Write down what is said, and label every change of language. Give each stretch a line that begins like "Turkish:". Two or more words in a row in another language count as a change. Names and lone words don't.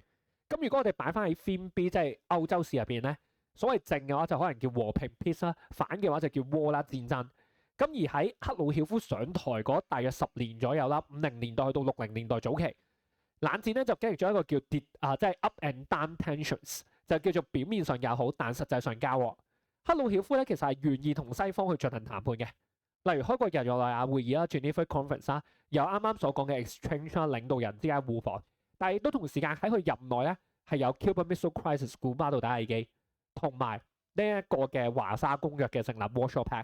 Cantonese: 咁如果我哋擺翻喺 Theme B 即係歐洲史入邊咧，所謂正嘅話就可能叫和平 peace 啦，反嘅話就叫 war 啦戰爭。咁而喺赫魯曉夫上台嗰大約10年左右啦，50年代去到60年代早期，冷戰咧就經歷咗一個叫即係
English: up and down tensions，
Cantonese: 就叫做表面上友好，但實際上交惡。赫魯曉夫咧其實係願意同西方去進行談判嘅。例如開個日內瓦會議啦 （Geneva Conference） 啦，有啱啱所講嘅 exchange 啦，領導人之間互訪，但係亦都同時間喺佢任內咧係有 Cuban Missile Crisis 古巴導彈危機，同埋呢一個嘅華沙公約嘅成立 Warsaw Pact。